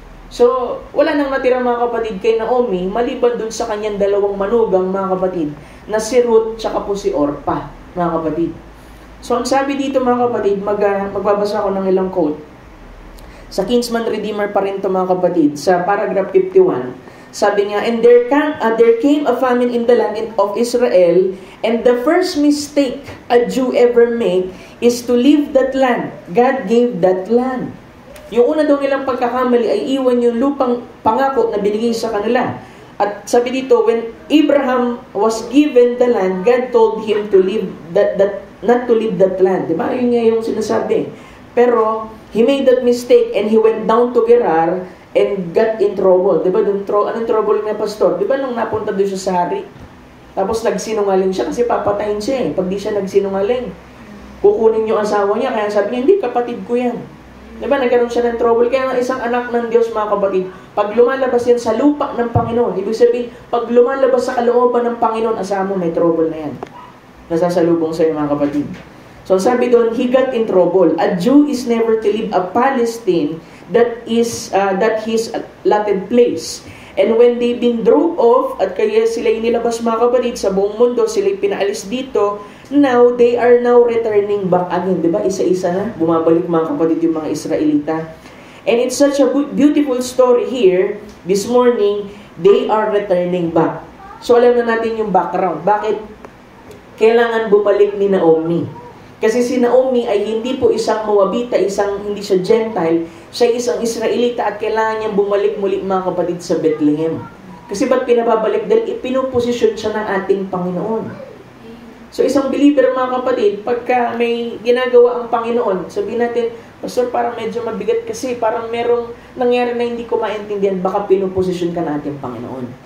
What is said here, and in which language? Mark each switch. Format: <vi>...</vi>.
<tl>So, wala nang natira mga kapatid kay Naomi, maliban dun sa kanyang dalawang manugang mga kapatid, na si Ruth, tsaka po si Orpah, mga kapatid. So, ang sabi dito mga kapatid, magbabasa ako ng ilang quote. Sa Kinsman Redeemer pa rin to mga kapatid, sa paragraph 51, sabi niya,</tl> <en>and there came a famine in the land of Israel, and the first mistake a Jew ever make is to leave that land. God gave that land.</en> <tl>Yung una daw nilang pagkakamali ay iwan yung lupang pangako na binigay sa kanila. At sabi dito,</tl> <en>when Abraham was given the land, God told him to leave not to leave that land. Diba?</en> <tl>Yun nga yung sinasabi. Pero,</tl> <en>he made that mistake and he went down to Gerar and got in trouble.</en> <tl>Diba? Anong trouble niya, pastor? Diba nung napunta doon siya sa hari? Tapos nagsinungaling siya kasi papatayin siya pag di siya nagsinungaling. Kukunin yung asawa niya. Kaya sabi niya, hindi, kapatid ko yan. Diba, nagkaroon siya ng trouble. Kaya nga isang anak ng Diyos, mga kapatid, pag lumalabas yan sa lupa ng Panginoon, ibig sabihin, pag lumalabas sa kalooban ng Panginoon, asahan mo, may trouble na yan. Nasasalubong sa'yo, mga kapatid. So, sabi doon,</tl> <en>he got in trouble. A Jew is never to leave a Palestine that his allotted place. And when they've been drove off,</en> <tl>at kaya sila inilabas mga kapatid sa buong mundo, sila pinaalis dito,</tl> <en>now, they are now returning back again.</en> <tl>Diba? Isa-isa na, bumabalik mga kapatid yung mga Israelita.</tl> <en>And it's such a beautiful story here, this morning, they are returning back.</en> <tl>So, alam na natin yung background. Bakit kailangan bumalik ni Naomi? Kasi si Naomi ay hindi po isang Moabita, hindi siya Gentile, siya isang Israelita at kailangan niyang bumalik muli mga kapatid sa Bethlehem. Kasi ba't pinababalik? Dahil ipinuposisyon siya ng ating Panginoon. So isang believer mga kapatid, pagka may ginagawa ang Panginoon, sabihin natin, Pastor, parang medyo mabigat kasi parang merong nangyari na hindi ko maintindihan, baka pinuposisyon ka ng ating Panginoon.</tl>